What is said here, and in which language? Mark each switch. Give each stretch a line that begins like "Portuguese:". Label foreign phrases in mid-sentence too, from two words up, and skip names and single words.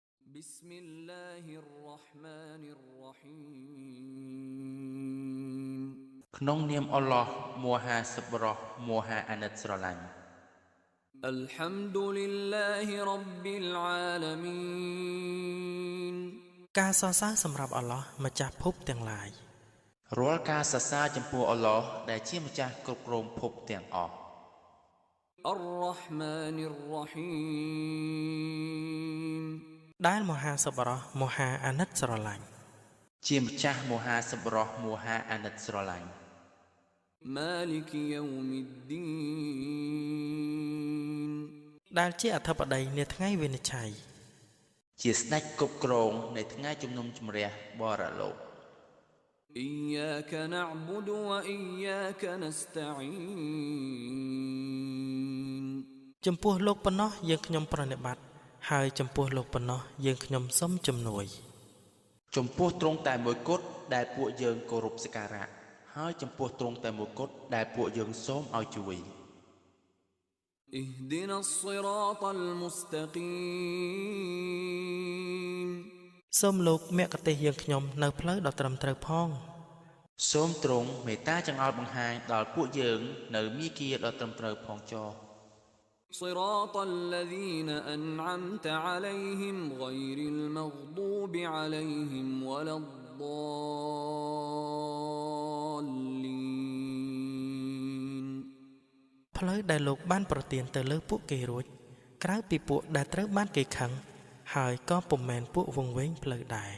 Arabic: بسم الله الرحمن الرحيم
Khmer: ក្នុងនាមអល់ឡោះមហាសប្បុរសមហាអាណិតស្រឡាញ់
Arabic: الحمد لله رب العالمين
Khmer: ការសរសើរសម្រាប់អល់ឡោះម្ចាស់ភពទាំងឡាយ រាល់ការសរសើរចំពោះអល់ឡោះដែលជាម្ចាស់គ្រប់គ្រងភពទាំងអស់
Arabic: الرحمن الرحيم
Khmer: ដែលមហាសប្បុរសមហាអាណិតស្រឡាញ់ ជាម្ចាស់មហាសប្បុរសមហាអាណិតស្រឡាញ់
Arabic: مالك يوم الدين
Khmer: ដែលជាអធិបតីនាថ្ងៃវិនិច្ឆ័យ ជាស្ដេចគ្រប់គ្រងនៃថ្ងៃជំនុំជម្រះបរលោក
Arabic: إياك نعبد وإياك نستعين
Khmer: ចំពោះលោកប៉ុណ្ណោះយើងខ្ញុំប្រណិប័តហើយចំពោះលោកប៉ុណ្ណោះយើងខ្ញុំសូមជំនួយ ចំពោះទ្រង់តែមួយគត់ដែលពួកយើងគោរពសក្ការៈហើយចំពោះទ្រង់តែមួយគត់ដែលពួកយើងសូមឲ្យជួយ
Arabic: اهدنا الصراط المستقيم
Khmer: សូមលោកមគ្គទេសយើងខ្ញុំនៅផ្លូវដ៏ត្រឹមត្រូវផង សូមទ្រង់មេត្តាចង្អុលបង្ហាញដល់ពួកយើងនៅមាគ៌ាដ៏ត្រឹមត្រូវផងចុះ
Arabic: صراط الذين أنعمت عليهم غير المغضوب عليهم ولا الضالين
Khmer: ផ្លូវដែលលោកបានប្រទានទៅលើពួកគេរួចក្រៅពីពួកដែលត្រូវបានគេខឹងហើយក៏ពុំមែនពួកវង្វេងផ្លូវដែរ